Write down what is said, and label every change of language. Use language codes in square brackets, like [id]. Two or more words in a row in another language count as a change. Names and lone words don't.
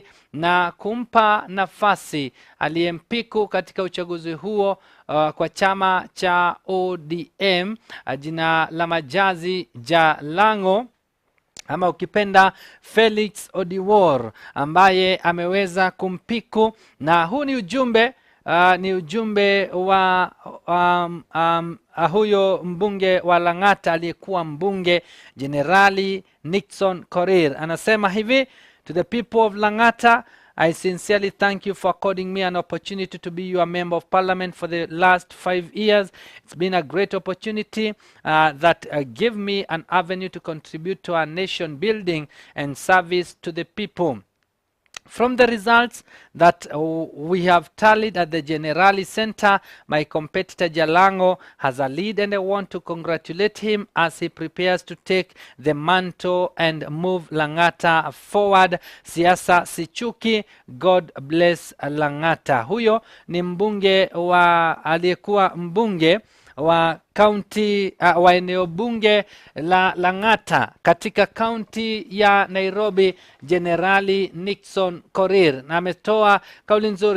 [sw] na kumpa nafasi aliyempiku katika uchaguzi huo kwa chama cha ODM, jina la majazi Jalango ama ukipenda Felix Odiwuor ambaye ameweza kumpiku, na huu ni ujumbe wa huyo mbunge wa Lang'ata aliyekuwa mbunge Generali Nixon Korir. Anasema hivi: [en] to the people of Lang'ata, I sincerely thank you for according me an opportunity to be your member of parliament for the last 5 years. It's been a great opportunity that gave me an avenue to contribute to our nation building and service to the people. From the results that we have tallied at the Generali Center, my competitor Jalango has a lead, and I want to congratulate him as he prepares to take the mantle and move Lang'ata forward. [sw] Siasa sichuki, [en] God bless Lang'ata. [sw] Huyo ni mbunge aliyekuwa mbunge wa county wa eneo bunge la Lang'ata katika county ya Nairobi, Generali Nixon Korir, na ametoa kauli nzuri.